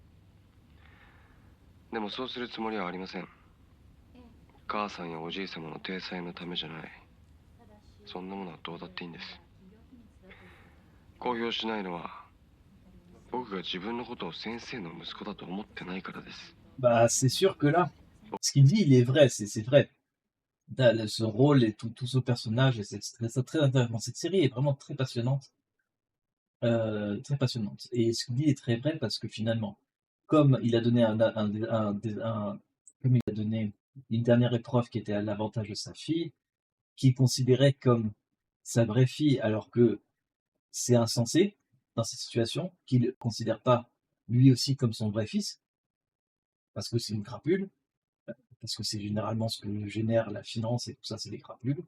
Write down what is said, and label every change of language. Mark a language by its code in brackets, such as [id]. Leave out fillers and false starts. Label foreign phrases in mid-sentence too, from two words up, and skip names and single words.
[ja] でもそうするつもりはありません。母さんやおじい様の体裁のためじゃない。そんなものはどうだっていいんです。公表しないのは僕が自分のことを先生の息子だと思ってないからです。 [fr] Bah c'est sûr que là, ce qu'il dit, il est vrai, c'est vrai. Ce rôle et tout ce personnage, et c'est très intéressant. Cette série est vraiment très passionnante. Très passionnante. Et ce qu'il dit est très vrai parce que finalement, comme il a donné comme il a donné une dernière épreuve qui était à l'avantage de sa fille, qu'il considérait comme sa vraie fille, alors que c'est insensé dans cette situation, qu'il ne considère pas lui aussi comme son vrai fils, parce que c'est une crapule, parce que c'est généralement ce que génère la finance et tout ça, c'est des crapules.